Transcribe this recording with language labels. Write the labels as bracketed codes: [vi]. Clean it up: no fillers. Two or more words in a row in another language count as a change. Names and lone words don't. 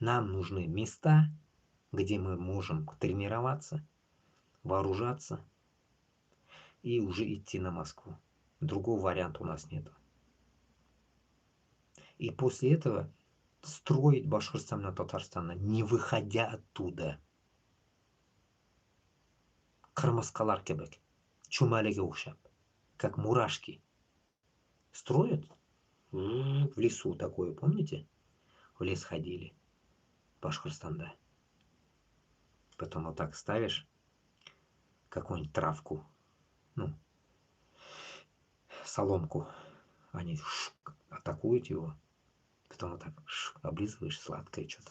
[ru] Нам нужны места, где мы можем тренироваться, вооружаться и уже идти на Москву. Другого варианта у нас нет. И после этого строить Башкортостан на Татарстан, не выходя оттуда. [tt] Кырмыскалар кебек, чумалеге ушап, [ru] как мурашки. Строят в лесу такое, помните? В лес ходили, в Башкортостанда. Потом вот так ставишь какую-нибудь травку, ну, соломку, они атакуют его, потом вот так облизываешь, сладкое что-то.